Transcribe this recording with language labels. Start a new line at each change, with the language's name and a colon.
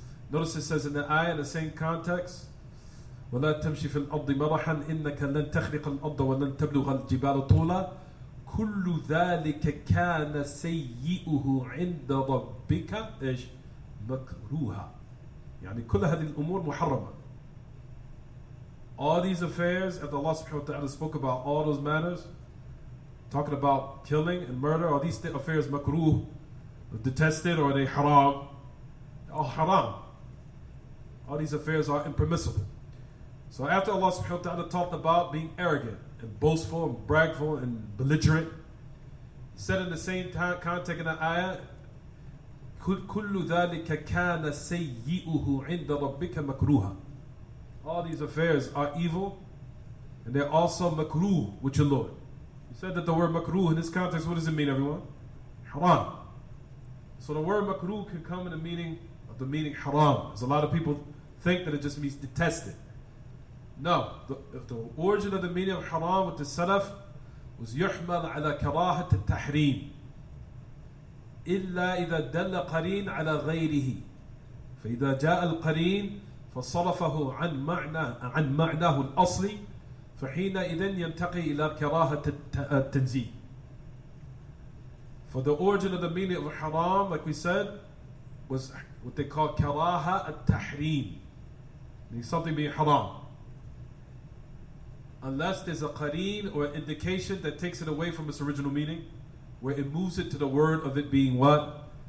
English: Notice it says in the ayah, in the same context,
Arabic: وَلَا تَمْشِ فِي الْأَرْضِ مَرَحًا إِنَّكَ لَن تَخْرِقَ الْأَرْضَ وَلَن تَبْلُغَ الْجِبَالَ طُولًا كُلُّ ذَلِكَ كَانَ سَيِّئُهُ عِنْدَ رَبِّكَ إيش مكروها. يعني كل هذه الأمور محرمة.
English: All these affairs, after Allah subhanahu wa ta'ala spoke about all those matters, talking about killing and murder, are these affairs makruh, detested, or are they haram? All haram. All these affairs are impermissible. So after Allah subhanahu wa ta'ala talked about being arrogant and boastful and bragful and belligerent, he said in the same context in the ayah,
Arabic: كُلُّ ذَلِكَ كَانَ سَيِّئُهُ عِنْدَ رَبِّكَ مَكْرُوهًا.
English: All these affairs are evil, and they're also makruh with your Lord. He said that the word makruh in this context, what does it mean, everyone? Haram. So the word makruh can come in the meaning of the meaning haram. As a lot of people think that it just means detested. No, the origin of the meaning of haram with the salaf was
Arabic: يحمل على كراهة التحريم إلا إذا دل قرين على غيره فإذا جاء القرين فصرفه عن معناه الأصلي فحينئذ ينتقي إلى كراهة التنزيه.
English: For the origin of the meaning of haram, like we said, was what they call karaha at-tahrim, meaning something being haram, unless there's a qareen or an indication that takes it away from its original meaning, where it moves it to the word of it being what?